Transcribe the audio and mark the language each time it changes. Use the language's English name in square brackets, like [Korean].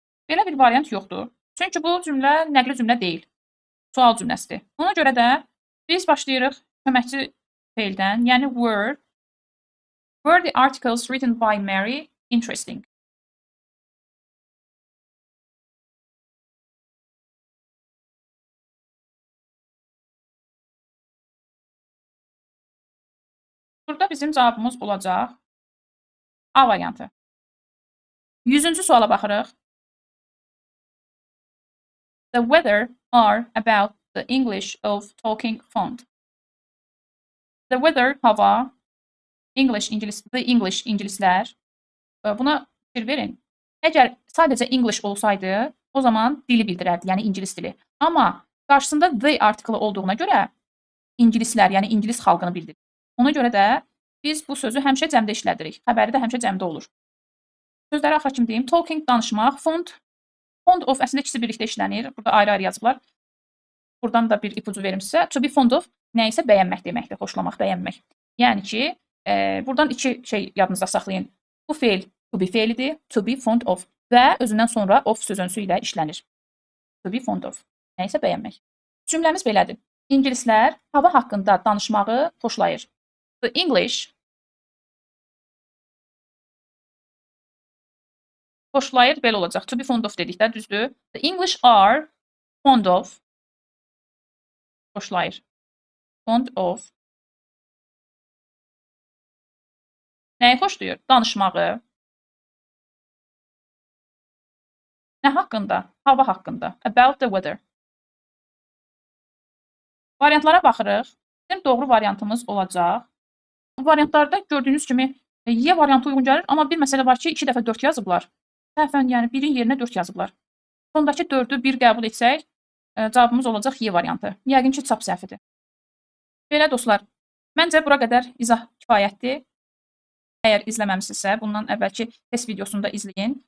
[Azerbaijani] Belə bir variant yoxdur. Çünki bu cümlə nəqli cümlə deyil. Sual cümləsidir. Ona görə də biz başlayırıq köməkçi feildən, yəni were. [English] Were the articles written by Mary interesting? [Azerbaijani] Burada bizim cavabımız olacaq A variantı. 100-cü suala baxırıq. [English] The weather are about the English of talking font. [Azerbaijani] The weather, hava, English, the English, ingilislər. Buna fikir verin. Əgər sadəcə English olsaydı, o zaman dili bildirərdi, yəni ingilis dili. Amma qarşısında the artiklı olduğuna görə ingilislər, yəni ingilis xalqını bildirir. Ona görə də biz bu sözü həmişə cəmdə işlədirik. Xəbəri də həmişə cəmdə olur. Sözləri axır kimi deyim. Talking, danışmaq, font of əslində ikisi birlikdə işlənir. Burada ayrı-ayrı yazıblar. Buradan da bir ipucu verim sizə. [English] To be fond of [Azerbaijani] nə isə bəyənmək deməkdir. Xoşlamaq, bəyənmək. Yəni ki, buradan iki şey yadınızda saxlayın. Bu feil to be feilidir. [English] To be fond of [Azerbaijani] və özündən sonra of sözünsü ilə işlənir. To be fond of. Nə isə bəyənmək. Cümləmiz belədir. İngilislər hava haqqında danışmağı xoşlayır. [English] The English [Azerbaijani] xoşlayır, belə olacaq. [English] To be fond of [Azerbaijani] dedikdə düzdür. [English] The English are fond of xoşlayır. [Azerbaijani] Fond of nəyi xoşlayır? Danışmağı. Nə haqqında? Hava haqqında. [English] About the weather. [Azerbaijani] Variantlara baxırıq. Bizim doğru variantımız olacaq. Bu variantlarda gördüyünüz kimi Y variantı uyğun gəlir, amma bir məsələ var ki, 2 dəfə 4 yazıblar. Səhvən, yəni 1-in yerinə 4 yazıblar. Sondakı 4-ü 1 qəbul etsək, cavabımız olacaq Y variantı. Yəqin ki, çap səhvidir. Belə dostlar, məncə bura qədər izah kifayətdir. Əgər izləməmisinizsə, bundan əvvəlki test videosunu da izləyin.